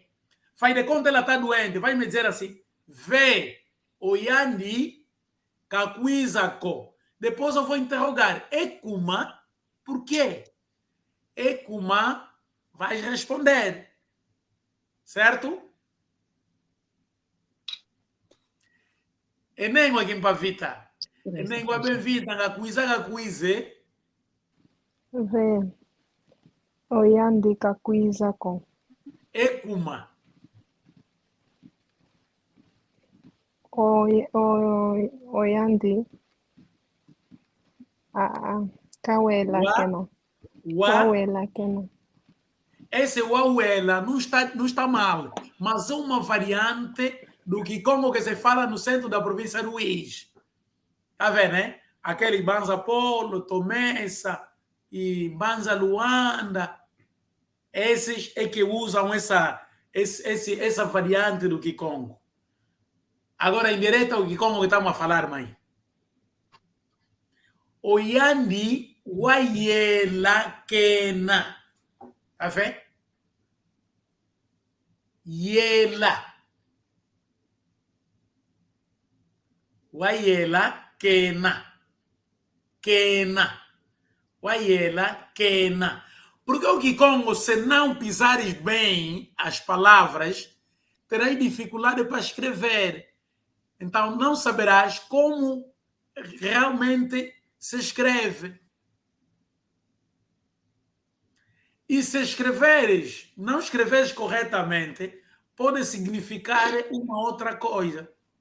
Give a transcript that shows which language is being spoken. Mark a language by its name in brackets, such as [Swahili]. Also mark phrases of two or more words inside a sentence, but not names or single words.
[Portuguese] Faz de conta ela está doente. Vai me dizer assim, vê, [Kongo] Oyandi, Kakuizako. [Portuguese] Depois eu vou interrogar. Ekuma, por quê? Ekuma, vai responder. Certo? [Kongo] Enengua Kimpavita. Enengua bem-vinda, Kakuize. [Portuguese] Vê. [Kongo] Oyandi Kakuizako. Ekuma. Oyandi. Kawela Kena. Kawela Kena. [Portuguese] Esse Wauela não está mal, mas é uma variante do Kikongo que se fala no centro da província do Luís. Tá vendo, né? Aquele Banza Polo, Tomessa e Banza Luanda. Esses é que usam essa variante do Kikongo. Agora, em direto ao Kikongo que estamos a falar, mãe. [Kongo] Oyandi Waiela Kena. [Portuguese] Tá vendo? Yela. [Kongo] Waiela Kena. Kena. Waiela Kena. [Portuguese] Porque o Kikongo, se não pisares bem as palavras, terás dificuldade para escrever. Então, não saberás como realmente se escreve. E se escreveres, não escreveres corretamente, pode significar uma outra coisa.